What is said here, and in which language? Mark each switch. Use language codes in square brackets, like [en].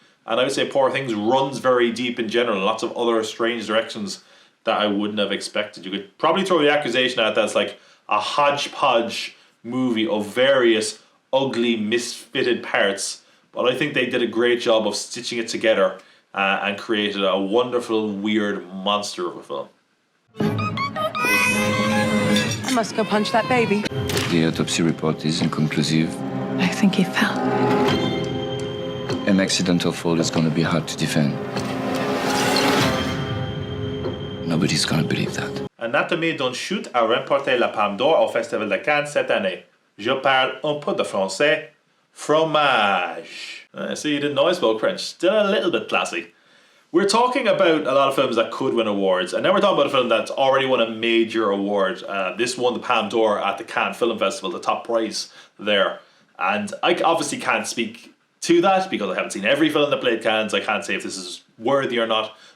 [en] And I would say Poor Things runs very deep in general, lots of other strange directions that I wouldn't have expected. You could probably throw the accusation out that it's like a hodgepodge movie of various ugly, misfitted parts, but I think they did a great job of stitching it together and created a wonderful, weird monster of a film. I must go punch that baby. The autopsy report is inconclusive. I think he fell. An accidental fall is going to be hard to defend. Nobody's going to believe that. [fr] Anatomie d'un chute a remporté la Palme d'Or au Festival de Cannes cette année. Je parle un peu de français. Fromage. [en] So you didn't know I spoke French. Still a little bit classy. We're talking about a lot of films that could win awards, and now we're talking about a film that's already won a major award. This won the Palme d'Or at the Cannes Film Festival, the top prize there. And I obviously can't speak to that because I haven't seen every film that played Cannes. I can't say if this is worthy or not.